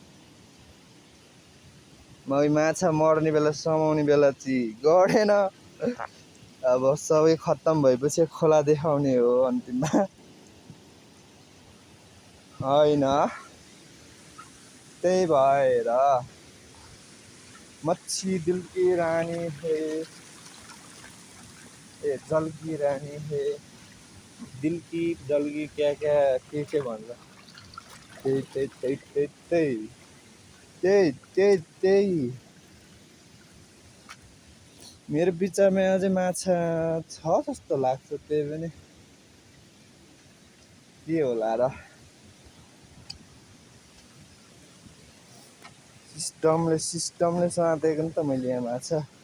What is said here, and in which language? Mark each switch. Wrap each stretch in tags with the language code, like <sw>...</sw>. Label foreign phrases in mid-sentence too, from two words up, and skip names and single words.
<ne>माछा मर्ने बेला समाउने बेला चाहिँ गरेन अब सबै खत्तम भएपछि खोला देखाउने हो अन्तिममा होइन त्यही भएर</ne> <hi>मच्छी दिल की रानी है ए जल की रानी है दिल की जल की क्या क्या</hi> <ne>के भन्छ त्यही मेरो विचारमा अझै माछा छ जस्तो लाग्छ त्यही पनि के होला र सिस्टमले समातेको नि त मैले यहाँ माछा</ne>